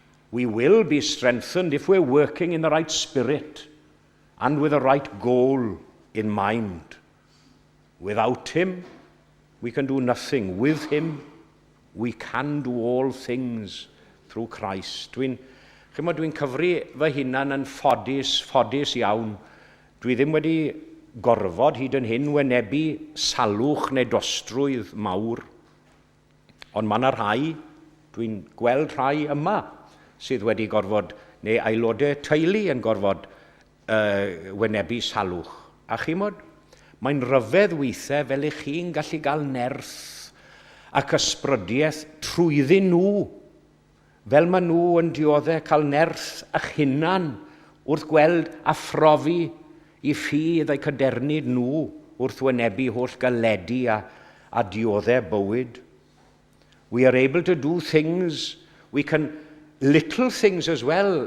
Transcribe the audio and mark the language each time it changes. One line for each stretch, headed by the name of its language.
English: We will be strengthened if we're working in the right spirit and with the right goal in mind. Without him, we can do nothing. With him, we can do all things through Christ.
Welsh: Dwi'n cyfri fy hunan yn ffodus iawn. Dwi ddim wedi gorfod hyd yn hyn wynebu salwch neu dostrwydd mawr. Ond mae yna rhai, dwi'n gweld rhai yma, sydd wedi gorfod, neu aelodau teulu yn gorfod wynebu salwch. A chimod, mae'n ryfedd weithiau fel eich chi'n gallu gael nerth ac ysbrydiaeth trwyddi nhw, fel maen nhw yn dioddau cael nerth a'ch hunan wrth gweld a phrofi i ffydd eu cydernid nhw wrth wynebu holl galedu a dioddau bywyd.
English: We are able to do things, little things as well.